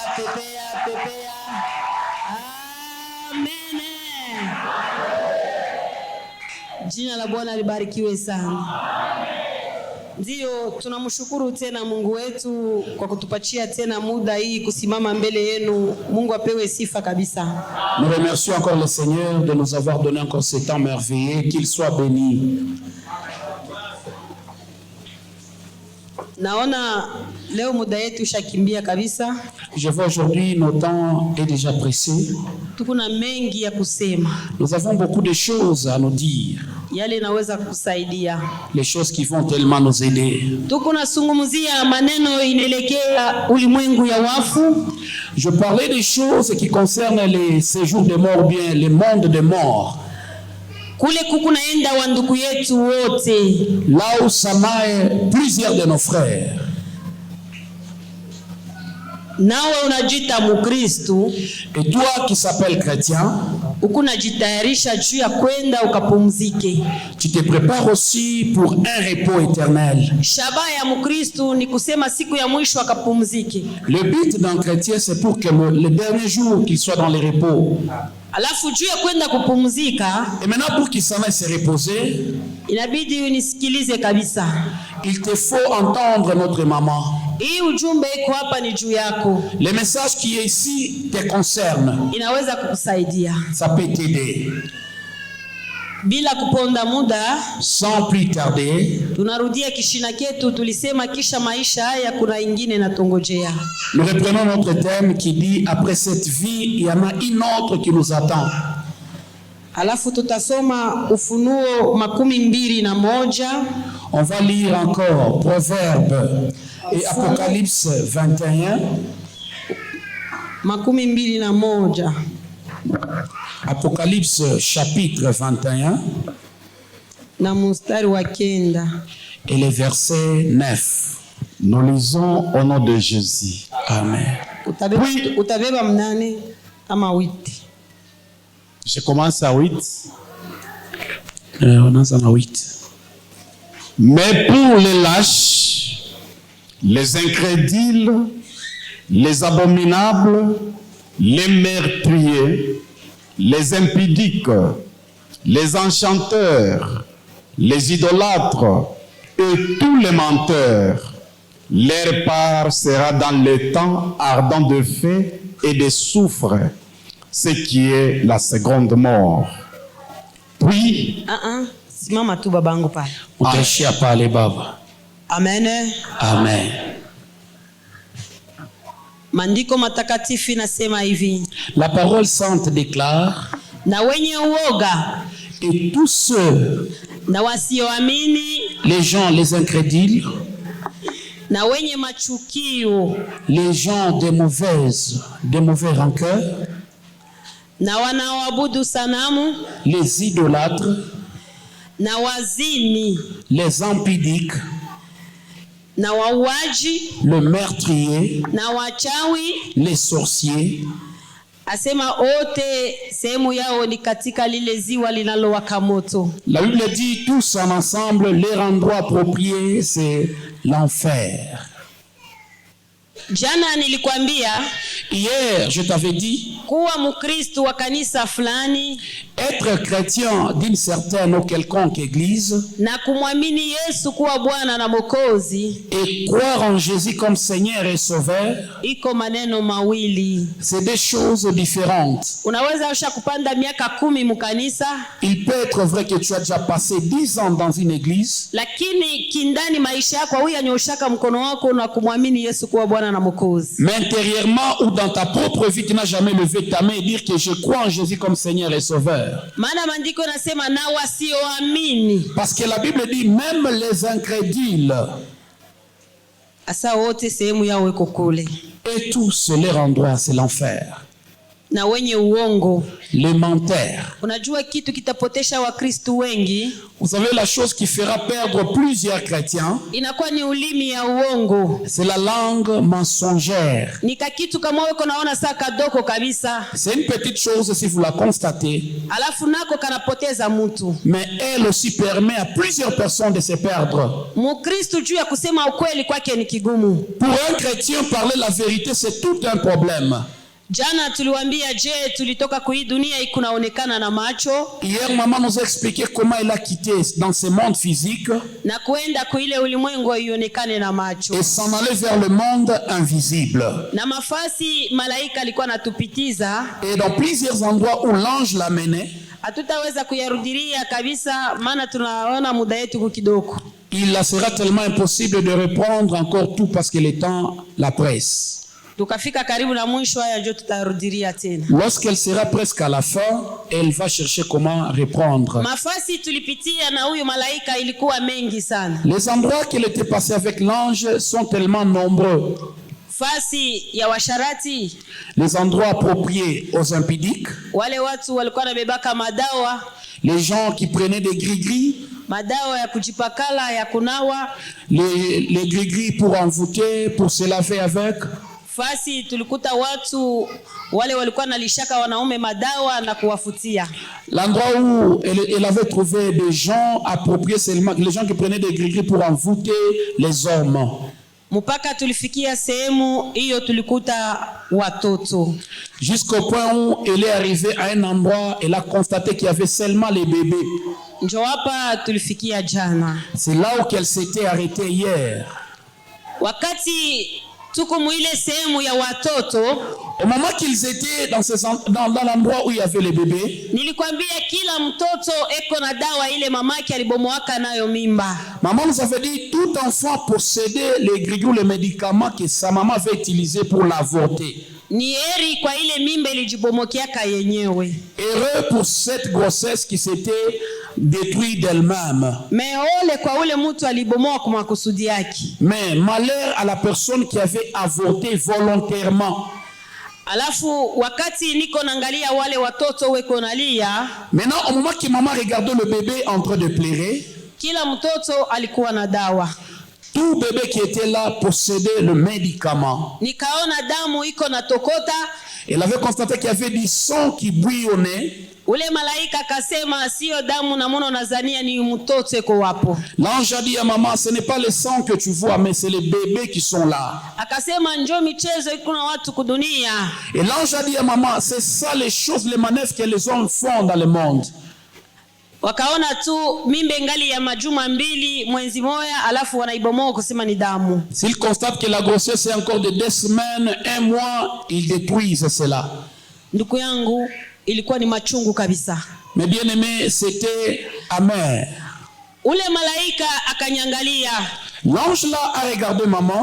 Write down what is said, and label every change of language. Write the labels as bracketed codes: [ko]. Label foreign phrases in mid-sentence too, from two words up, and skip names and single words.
[sw] pepea. Amen. Jina la Bwana libarikiwe sana. Ndio tunamshukuru tena Mungu wetu kwa kutupatia tena muda hii kusimama mbele yenu. Mungu apewe sifa kabisa. [fr] Nous remercions encore le Seigneur de nous avoir donné encore ce temps merveilleux, qu'il soit béni. [sw] Naona leo muda yetu shakimbia kabisa. [fr] Je vois aujourd'hui notre temps est déjà pressé. [sw] Tukuna mengi ya kusema. [fr] Nous avons beaucoup de choses à nous dire. [sw] Yale naweza kusaidia. [fr] Les choses qui vont tellement nous aider. [sw] Tukuna sungumzia maneno inaelekea ulimwengu ya wafu. [fr] Je parlais des choses qui concernent les séjours des morts, bien les mondes des morts. [sw] Kule kukunaenda wa ndugu yetu wote. [fr] Là où s'amaient plusieurs de nos frères. [sw] Nawe unajita Mukristo. [fr] Et toi qui s'appelles chrétien, [sw] ukunajitayarisha juu ya kwenda ukapumzike. [fr] Tu te prépares aussi pour un repos éternel. [sw] Shaba ya Mukristo ni kusema siku ya mwisho akapumzike. [fr] Le but d'un chrétien c'est pour que le dernier jour qu'il soit dans le repos. [sw] Alafu juu ya kwenda kupumzika, [fr] et maintenant pour qu'il s'en aille se reposer, [sw] inabidi unisikilize kabisa. [fr] Il te faut entendre notre maman. [sw] Hii ujumbe iko hapa ni juu yako. [fr] Le message qui est ici te concerne. [sw] Inaweza kukusaidia. [fr] Ça peut t'aider. [sw] Bila kuponda muda, [fr] sans plus tarder, [sw] tunarudia kishina ketu tulisema kisha maisha haya kuna ingine natongojea. [fr] Nous reprenons notre thème qui dit après cette vie il y en a une autre qui nous attend. [sw] Alafu tutasoma Ufunuo 21. [fr] On va lire encore Proverbes et Apocalypse 21. 21. Apocalypse chapitre 21. [sw] Na mstari wa 9. [fr] Et le verset 9. Nous lisons au nom de Jésus. Amen. [sw] Utabeba mnane ama 8. [fr] Je commence à 8. On est à 8. Mais pour les lâches, les incrédules, les abominables, les meurtriers, les impudiques, les enchanteurs, les idolâtres et tous les menteurs, leur part sera dans le temps ardent de feu et de soufre, ce qui est la seconde mort. Puis, [sw] simama tu babangu pale. Utaishia pale baba. Amen. Amen. Maandiko matakatifu nasema hivi. [fr] La parole sainte déclare, [sw] na wenye uoga, [fr] et tous ceux, [sw] na wasioamini, [fr] les gens, les incrédules, [sw] na wenye machukio, [fr] les gens de mauvais rancœurs, [sw] na wanaoabudu sanamu, [fr] les idolâtres, [sw] na wazini, [fr] les impudiques, [sw] na wauaji, [fr] le meurtrier, [sw] na wachawi, [fr] les sorciers. [sw] Asema ote sehemu yao ni katika lile ziwa linalowaka moto. [fr] La Bible dit tous en ensemble, leur endroit approprié c'est l'enfer. [sw] Jana nilikwambia, [fr] hier je t'avais dit, [sw] kuwa Mkristo wa kanisa fulani, [fr] être chrétien d'une certaine ou quelconque église, [sw] na kumwamini Yesu kuwa Bwana na Mwokozi, [fr] et croire en Jésus comme Seigneur et Sauveur, [sw] iko maneno mawili. [fr] C'est des choses différentes. [sw] Unaweza ushakupanda miaka 10 mkanisa, [fr] il peut être vrai que tu as déjà passé 10 ans dans une église, [sw] lakini kindani maisha yako huyanyoshaka mkono wako na kumwamini Yesu kuwa Bwana na Mwokozi. [fr] Mais intérieurement ou dans ta propre vie, tu n'as jamais levé ta main et dire que je crois en Jésus comme Seigneur et Sauveur. [sw] Maana maandiko nasema na wasioamini. [fr] Parce que la Bible dit même les incrédules. [sw] Asa wote sehemu yao iko kule. [fr] Et tous leur endroit c'est l'enfer. [sw] na wenye uongo. [fr] les menteurs. [sw] Unajua kitu kitapotesha Wakristo wengi? [fr] Vous savez, la chose qui fera perdre plusieurs chrétiens, [sw] Inakuwa ni ulimi ya uongo. [fr] c'est la langue mensongère. [sw] Ni kakitu kama wewe unaona saa kadoko kabisa. [fr] C'est une petite chose si vous la constatez, [sw] Alafu nako kanapoteza mtu. [fr] mais elle aussi permet à plusieurs personnes de se perdre. [sw] Mkristo juu ya kusema ukweli kwake ni kigumu. [fr] Pour un chrétien, parler la vérité, c'est tout un problème. [sw] Jana tuliwaambia tulitoka kui dunia ikunaonekana na macho. [fr] Hier, maman nous a expliqué comment elle a quitté dans ce monde physique [sw] Na kuenda kuile ulimwengu ionekane na macho. [fr] et s'en aller vers le monde invisible. [sw] Na mafasi malaika alikuwa natupitiza. [fr] Et dans plusieurs endroits où l'ange l'a mené, [sw] Hatutaweza kuyarudilia kabisa maana tunaona muda yetu kidogo. [fr] il sera tellement impossible de reprendre encore tout parce que le temps la presse. [sw] Tukafika karibu na mwisho, haya ndio tutarudilia tena. [fr] Lorsqu'elle sera presque à la fin, elle va chercher comment reprendre. [sw] Mafasi tulipitia na huyu malaika ilikuwa mengi sana. [fr] Les endroits qu'elle était passée avec l'ange sont tellement nombreux. [sw] Fasi ya washarati, [fr] Les endroits appropriés aux impudiques, [sw] wale watu walikuwa nabebaka madawa, [fr] les gens qui prenaient des gris-gris, [sw] madawa ya kujipakala ya kunawa. [fr] les gris-gris pour envoûter, pour se laver avec. [sw] Fasi tulikuta watu wale walikuwa nalishaka wanaume madawa na kuwafutia. [fr] L'endroit où elle avait trouvé des gens appropriés seulement, les gens qui prenaient des gris-gris pour envoûter les hommes. [sw] Mpaka tulifikia sehemu hiyo tulikuta watoto. [fr] Jusqu'au point où elle est arrivée à un endroit, elle a constaté qu'il y avait seulement les bébés. [sw] Njo hapa tulifikia jana. [fr] C'est là où elle s'était arrêtée hier. [sw] Wakati tuko mwile sehemu ya watoto, [fr] Au moment qu'ils étaient dans l'endroit où il y avait les bébés, [sw] nilikwambia kila mtoto eko na dawa ile mamake alibomoaka nayo mimba. [fr] maman nous avait dit tout enfant possédait les grigous, les médicaments que sa maman avait utilisés pour l'avorter. [sw] Ni heri kwa ile mimba ilijibomokiaka yenyewe. [fr] Heureux pour cette grossesse qui s'était détruite d'elle-même. [sw] Mais ole kwa ule mtu alibomoa kwa makusudi yake. [fr] Mais malheur à la personne qui avait avorté volontairement. [sw] Alafu wakati niko naangalia wale watoto weko nalia, [fr] Maintenant, au moment que maman regardait le bébé en train de pleurer, [sw] kila mtoto alikuwa na dawa. [fr] tout bébé qui était là possédait le médicament. [sw] Nikaona damu iko na tokota. [fr] Elle avait constaté qu'il y avait du sang qui bouillonnait. [sw] Ule malaika akasema sio damu na mono nazania ni mtoto eko wapo. [fr] L'ange a dit à maman, ce n'est pas le sang que tu vois, mais c'est les bébés qui sont là. [sw] Akasema njoo michezo iko na watu kudunia. [fr] Et l'ange a dit à maman, c'est ça les choses, les manœuvres que les hommes font dans le monde. [sw] Wakaona tu mimbe ngali ya majuma 2 mwezi moja, alafu wanaibomoa kusema ni damu. [fr] S'ils constatent que la grossesse est encore de 2 semaines, 1 mois, ils détruisent cela. [sw] Ndugu yangu, ilikuwa ni machungu kabisa. [fr] Mais bien aimé, c'était amer. [sw] Ule malaika akanyangalia, [fr] L'ange là a regardé maman.